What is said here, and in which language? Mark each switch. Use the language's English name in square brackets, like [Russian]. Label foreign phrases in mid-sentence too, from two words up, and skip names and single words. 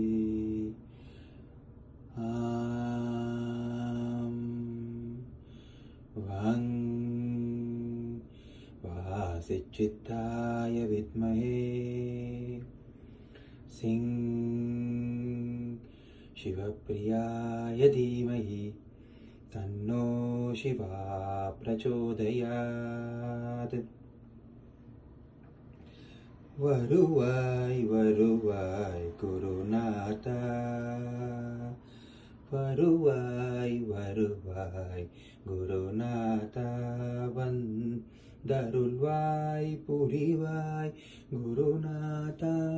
[Sanskrit] वं वासिचित्ताय विद्महे सिंह शिवप्रियाय धीमहि तन्नो शिवा प्रचोदयात्। [Tamil] வருவாய் வருவாய் குருநாதா, வருவாய் வருவாய் குருநாதா, வந்தருள்வாய் புரிவாய் குருநாதா,